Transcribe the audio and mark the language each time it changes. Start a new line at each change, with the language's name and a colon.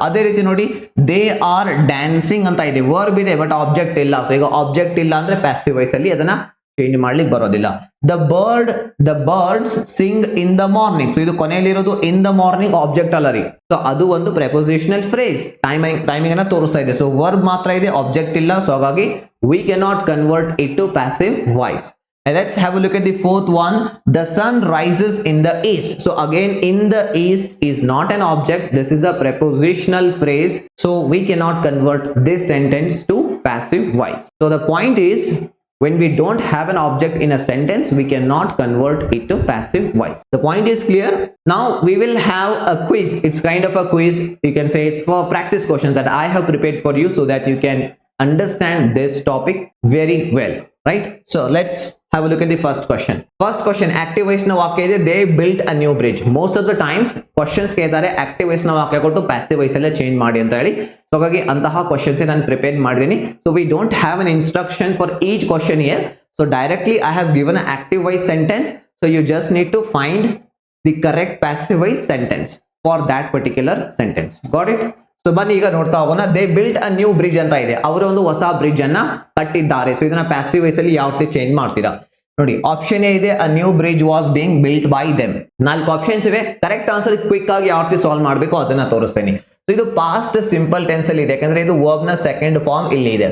Kannada: ಅದೇ ರೀತಿ ನೋಡಿ,
English: they are dancing
Kannada: ಅಂತ ಇದೆ, ವರ್ಬ್ ಇದೆ ಬಟ್ ಆಬ್ಜೆಕ್ಟ್ ಇಲ್ಲ. ಸೊ ಈಗ ಆಬ್ಜೆಕ್ಟ್ ಇಲ್ಲ ಅಂದ್ರೆ ಪ್ಯಾಸಿವ್ ವಾಯ್ಸ್ ಅಲ್ಲಿ ಅದನ್ನ ಚೇಂಜ್ ಮಾಡ್ಲಿಕ್ಕೆ ಬರೋದಿಲ್ಲ.
English: The birds sing in the morning.
Kannada: So ಇದು ಕೊನೆಯಲ್ಲಿರೋದು
English: in the morning
Kannada: ಆಬ್ಜೆಕ್ಟ್ ಅಲ್ಲ ರೀ. ಸೊ ಅದು ಒಂದು ಪ್ರೆಪೋಸಿಷನಲ್ ಫ್ರೇಸ್, ಟೈಮಿಂಗ್ ಅನ್ನ ತೋರಿಸ್ತಾ ಇದೆ. ಸೊ ವರ್ಬ್ ಮಾತ್ರ ಇದೆ, ಆಬ್ಜೆಕ್ಟ್ ಇಲ್ಲ.
English: So ಹಾಗಾಗಿ we cannot convert it to passive voice. And let's have a look at the fourth one. The sun rises in the east. So again, in the east is not an object. This is a prepositional phrase. So we cannot convert this sentence to passive voice. So the point is, when we don't have an object in a sentence, we cannot convert it to passive voice. The point is clear. Now we will have a quiz. It's kind of a quiz. You can say it's for practice questions that I have prepared for you so that you can understand this topic very well, right? So let's have a look at the first question. Active voice
Kannada: na vakya ide,
English: they built a new bridge. Most of the times questions
Kannada: ಕೇಳಿದ್ದಾರೆ active voice ನ ವಾಕ್ಯ ಕೊಟ್ಟು passive voice ಅಲ್ಲೇ change ಮಾಡಿ ಅಂತ ಹೇಳಿ. So ಹಾಗಾಗಿ ಅಂತಹ questions ನಾನು ಪ್ರಿಪೇರ್ ಮಾಡಿದ್ದೀನಿ.
English: So we don't have an instruction for each question here. So directly I have given an active voice sentence. So you just need to find the correct passive voice sentence for that particular sentence. Got it?
Kannada: So ಬನ್ನಿ ಈಗ ನೋಡ್ತಾ ಹೋಗೋಣ.
English: they built a new bridge
Kannada: ಅಂತ ಇದೆ, ಅವರು ಒಂದು ಹೊಸ bridge ಅನ್ನ ಕಟ್ಟಿದ್ದಾರೆ. ಸೊ ಇದನ್ನ ಪ್ಯಾಸಿವ್ ವಾಯ್ಸ್ ಅಲ್ಲಿ ಯಾವ ರೀತಿ ಚೇಂಜ್ ಮಾಡ್ತೀರಾ ನೋಡಿ. ಆಪ್ಷನ್ ಎ ಇದೆ,
English: A new bridge was being built by them.
Kannada: 4 options ಇವೆ. ಕರೆಕ್ಟ್ ಆನ್ಸರ್ ಕ್ವಿಕ್ ಆಗಿ ಯಾವ ರೀತಿ ಸಾಲ್ವ್ ಮಾಡಬೇಕು ಅದನ್ನ ತೋರಿಸ್ತೇನೆ. ಸೊ ಇದು ಪಾಸ್ಟ್ ಸಿಂಪಲ್ ಟೆನ್ಸ್ ಅಲ್ಲಿ ಇದೆ, ಯಾಕಂದ್ರೆ ಇದು ವರ್ಬ್ ನ ಸೆಕೆಂಡ್ ಫಾರ್ಮ್ ಇಲ್ಲಿ ಇದೆ.